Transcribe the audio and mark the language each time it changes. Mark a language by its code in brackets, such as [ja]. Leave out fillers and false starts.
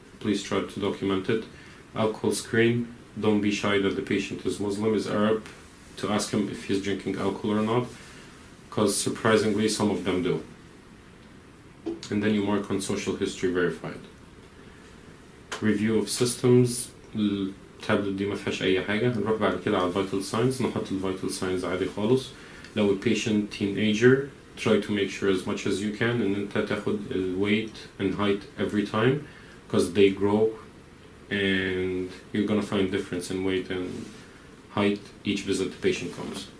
[en] Please try to document it. Alcohol screen. Don't be shy that the patient is Muslim, is Arab, to ask him if he's drinking alcohol or not, because surprisingly some of them do. And then you mark on social history verified. Review of systems. [ar] التابلت دي ما فيهاش اي حاجه. هنروح بعد كده على vital signs. نحط vital signs عادي خالص. لو البيشنت [en] teenager try to make sure as much as you can [ar] ان انت تاخد [en] weight and height every time because they grow and you're gonna find difference in weight and height each visit the patient comes.